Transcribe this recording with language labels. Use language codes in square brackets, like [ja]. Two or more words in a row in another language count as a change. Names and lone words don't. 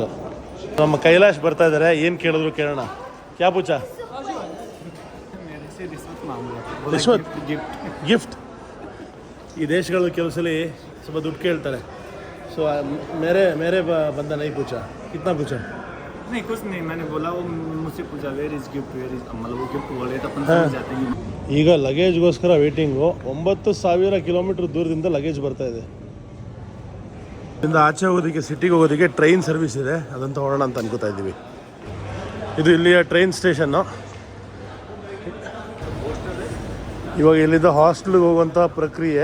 [kn] ನಮ್ಮ ಕೈಲಾಶ್ ಬರ್ತಾ ಇದ್ದಾರೆ, ಏನು ಕೇಳಿದ್ರು ಕೇಳೋಣ. [hi] क्या पूछा? रिश्वत गिफ्ट. [kn] ಈ ದೇಶಗಳು ಕೆಲವು ಸಲ ಸ್ವಲ್ಪ ದುಡ್ಡು ಕೇಳ್ತಾರೆ. [hi] सो मेरे बंदे ने पूछा, कितना पूछा? नहीं कुछ नहीं, मैंने बोला वो मुझसे पूछा [en] where is gift, where is [hi] मतलब वो गिफ्ट बोले तो अपन समझ जाते हैं. [kn] ಈಗ ಲಗೇಜ್ಗೋಸ್ಕರ ವೇಟಿಂಗು. 9,000 ಕಿಲೋಮೀಟ್ರ್ ದೂರದಿಂದ ಲಗೇಜ್ ಬರ್ತಾ ಇದೆ. ಇದರಿಂದ ಆಚೆ ಹೋಗೋದಕ್ಕೆ, ಸಿಟಿಗೆ ಹೋಗೋದಕ್ಕೆ [en] train service [kn] ಇದೆ, ಅದನ್ನು ತೊಗೊಳ್ಳೋಣ ಅಂತ ಅನ್ಕೋತಾ ಇದ್ದೀವಿ. ಇದು ಇಲ್ಲಿಯ [en] train station. [kn] ಇವಾಗ ಇಲ್ಲಿಂದ ಹಾಸ್ಟೆಲ್ಗೆ ಹೋಗುವಂಥ ಪ್ರಕ್ರಿಯೆ.